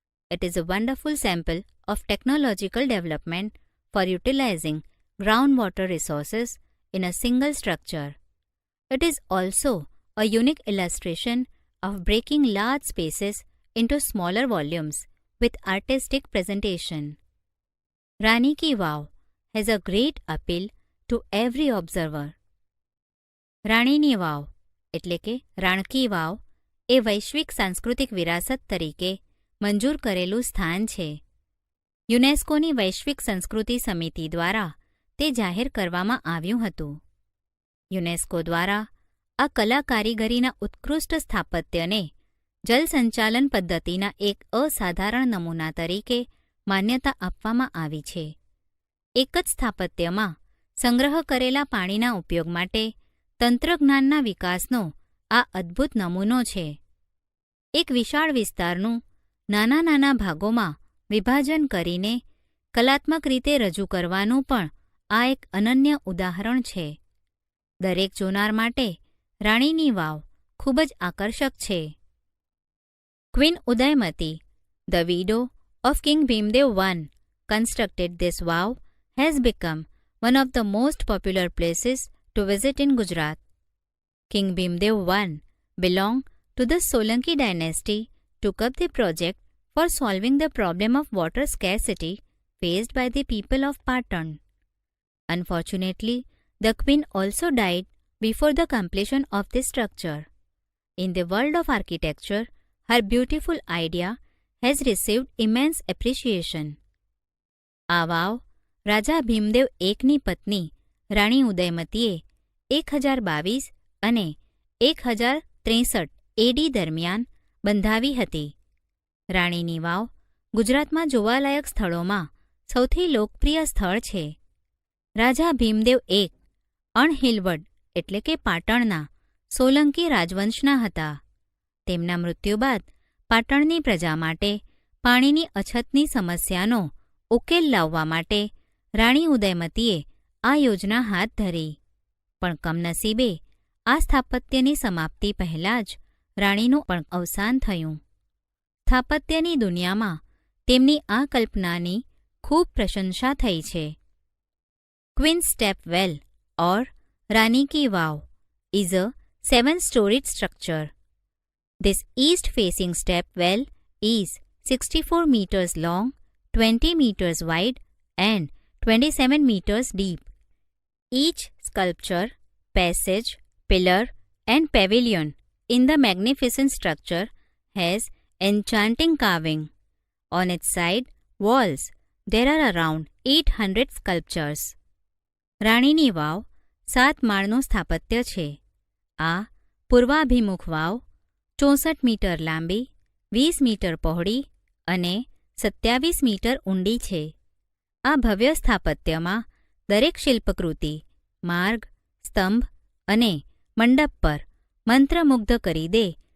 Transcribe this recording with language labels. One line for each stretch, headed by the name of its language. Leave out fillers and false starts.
English: It is a wonderful sample of technological development for utilizing groundwater resources in a single structure. It is also a unique illustration of breaking large spaces into smaller volumes with artistic presentation. Rani Ki Vav has a great appeal to every observer.
Gujarati: રાણીની વાવ એટલે કે રાણકી વાવ એ વૈશ્વિક સાંસ્કૃતિક વિરાસત તરીકે મંજૂર કરેલું સ્થાન છે. યુનેસ્કોની વૈશ્વિક સંસ્કૃતિ સમિતિ દ્વારા તે જાહેર કરવામાં આવ્યું હતું. યુનેસ્કો દ્વારા આ કલા કારીગરીના ઉત્કૃષ્ટ સ્થાપત્યને જલસંચાલન પદ્ધતિના એક અસાધારણ નમૂના તરીકે માન્યતા આપવામાં આવી છે. એક જ સ્થાપત્યમાં સંગ્રહ કરેલા પાણીના ઉપયોગ માટે તંત્રજ્ઞાનના વિકાસનો આ અદ્ભુત નમૂનો છે. એક વિશાળ વિસ્તારનું નાના નાના ભાગોમાં વિભાજન કરીને કલાત્મક રીતે રજૂ કરવાનું પણ આ એક અનન્ય ઉદાહરણ છે. દરેક જોનાર માટે રાણીની વાવ ખૂબ જ આકર્ષક છે.
English: Queen Udayamati, the widow of King Bhimdev I, constructed this vow has become one of the most popular places to visit in Gujarat. King Bhimdev I belonged to the Solanki dynasty, took up the project for solving the problem of water scarcity faced by the people of Patan. Unfortunately, the queen also died before the completion of this structure. In the world of architecture, her beautiful idea has received immense appreciation.
Gujarati: આ વાવ રાજા ભીમદેવ એકની પત્ની રાણી ઉદયમતીએ 1022 અને 1063 AD દરમિયાન બંધાવી હતી. રાણીની વાવ ગુજરાતમાં જોવાલાયક સ્થળોમાં સૌથી લોકપ્રિય સ્થળ છે. રાજા ભીમદેવ એક અણહિલવડ એટલે કે પાટણના સોલંકી રાજવંશના હતા. તેમના મૃત્યુ બાદ પાટણની પ્રજા માટે પાણીની અછતની સમસ્યાનો ઉકેલ લાવવા માટે રાણી ઉદયમતીએ આ યોજના હાથ ધરી. પણ કમનસીબે આ સ્થાપત્યની સમાપ્તિ પહેલાં જ રાણીનું પણ અવસાન થયું. સ્થાપત્યની દુનિયામાં તેમની આ કલ્પનાની ખૂબ પ્રશંસા થઈ છે.
English: Queen step well or Rani ki Vav is a 7-storied structure. This east-facing step well is 64 meters long, 20 meters wide and 27 meters deep. Each sculpture, passage, pillar and pavilion in the magnificent structure has enchanting carving. On its side walls, there are around 800 sculptures.
Gujarati: રાણીની વાવ 7 માળનું સ્થાપત્ય છે. આ પૂર્વાભિમુખ વાવ 64 metre લાંબી, 20 metre પહોળી અને 27 metre ઊંડી છે. આ ભવ્ય સ્થાપત્યમાં દરેક શિલ્પકૃતિ, માર્ગ, સ્તંભ અને મંડપ પર મંત્રમુગ્ધ કરી દે